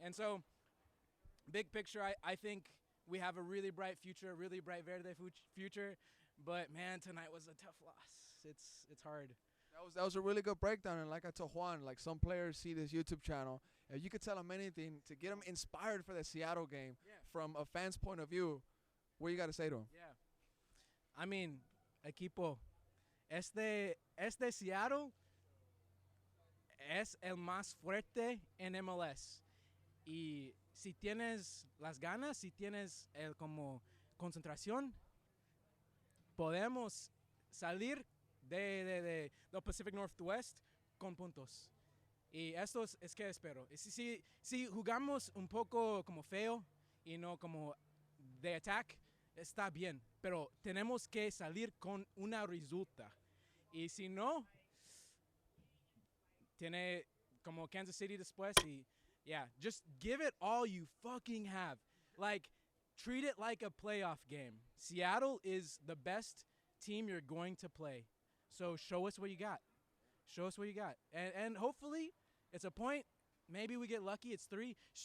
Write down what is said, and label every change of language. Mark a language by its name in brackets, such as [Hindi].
[English] And so, big picture, I think we have a really bright future, a really bright Verde future. But, man, tonight was a tough loss. It's hard. That was a really good breakdown. And like I told Juan, like, some players see this YouTube channel, and you could tell them anything to get them inspired for the Seattle game from a fan's point of view. What you got to say to them? Yeah. I mean, [Spanish] equipo, este Seattle es el más fuerte en MLS. Y si tienes las ganas, si tienes como concentración, podemos salir de Pacific Northwest con puntos. Y esto es que espero. Y si jugamos un poco como feo y no como de attack, está bien. Pero tenemos que salir con una resulta. Y si no, tiene como Kansas City después. [English] Y, yeah, just give it all you fucking have. Like, treat it like a playoff game. Seattle is the best team you're going to play. So show us what you got. Show us what you got. And hopefully it's a point. Maybe we get lucky. It's 3.